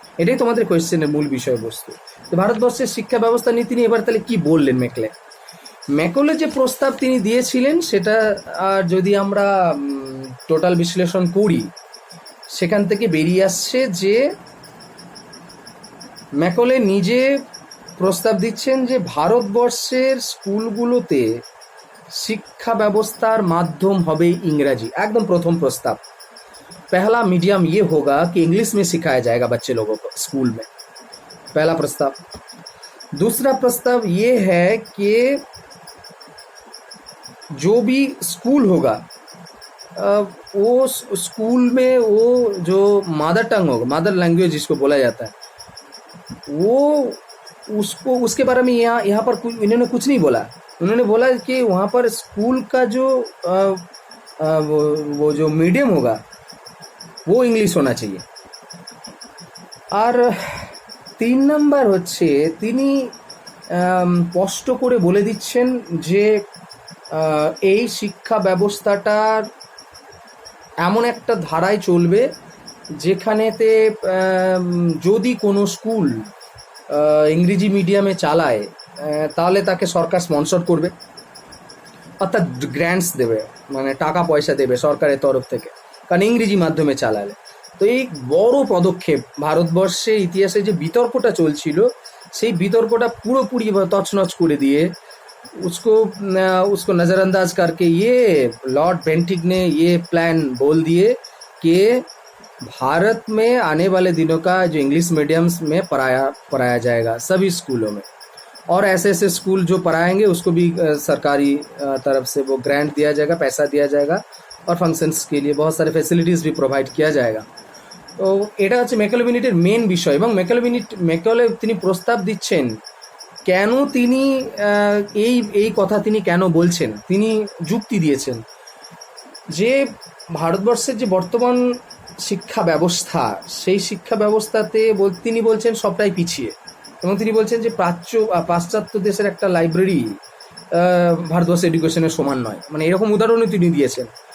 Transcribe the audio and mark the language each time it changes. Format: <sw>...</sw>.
<bn>এটাই তোমাদের কোয়েশ্চেনের মূল বিষয়বস্তু। তো ভারতবর্ষের শিক্ষা ব্যবস্থা নিয়ে তিনি এবার তাহলে কি বললেন মেকলে যে প্রস্তাব তিনি দিয়েছিলেন সেটা যদি আমরা টোটাল বিশ্লেষণ করি, সেখান থেকে বেরিয়ে আসছে যে মেকলে নিজে প্রস্তাব দিচ্ছেন যে ভারতবর্ষের স্কুলগুলোতে শিক্ষা ব্যবস্থার মাধ্যম হবে इंग्रजी।</bn> <hi>एकदम प्रथम प्रस्ताव, पहला मीडियम ये होगा कि इंग्लिश में सिखाया जाएगा बच्चे लोगों को स्कूल में, पहला प्रस्ताव। दूसरा प्रस्ताव ये है कि जो भी स्कूल होगा वो स्कूल में वो जो मदर टंग होगा, मदर लैंग्वेज जिसको बोला जाता है, वो उसको उसके बारे में यहाँ पर इन्होंने कुछ नहीं बोला। उन्होंने बोला कि वहाँ पर स्कूल का जो वो जो मीडियम होगा वो इंग्लिश होना चाहिए।</hi> <bn>और 3 নম্বর হচ্ছে তিনি স্পষ্ট করে বলে দিচ্ছেন যে এই শিক্ষা ব্যবস্থাটার এমন একটা ধারায় চলবে যেখানেতে যদি কোনো স্কুল ইংরেজি মিডিয়ামে চালায় তাহলে তাকে সরকার স্পন্সর করবে, অর্থাৎ গ্র্যান্টস দেবে, মানে টাকা পয়সা দেবে সরকারের তরফ থেকে, কারণ ইংরেজি মাধ্যমে চালালে। তো এই বড় পদক্ষেপ ভারতবর্ষে ইতিহাসে যে বিতর্কটা চলছিল সেই বিতর্কটা পুরোপুরি তছনছ করে দিয়ে</bn> <hi>उसको नज़रअंदाज करके ये लॉर्ड बेंटिक ने ये प्लान बोल दिए कि भारत में आने वाले दिनों का जो इंग्लिश मीडियम्स में पढ़ाया जाएगा सभी स्कूलों में, और ऐसे ऐसे स्कूल जो पढ़ाएंगे उसको भी सरकारी तरफ से वो ग्रांट दिया जाएगा, पैसा दिया जाएगा, और फंक्शंस के लिए बहुत सारे फैसिलिटीज़ भी प्रोवाइड किया जाएगा।</hi> <bn>तो এটা হচ্ছে মেকলে মিনিটের মেন বিষয়। এবং মেকলে তিনি প্রস্তাব দিচ্ছেন, কেন তিনি এই কথা তিনি কেন বলছেন, তিনি যুক্তি দিয়েছেন যে ভারতবর্ষের যে বর্তমান শিক্ষা ব্যবস্থা সেই শিক্ষা ব্যবস্থাতে তিনি বলছেন সবটাই পিছিয়ে, এবং তিনি বলছেন যে পাশ্চাত্য দেশের একটা লাইব্রেরি ভারতবর্ষের এডুকেশনের সমান নয়, মানে এরকম উদাহরণও তিনি দিয়েছেন।</bn>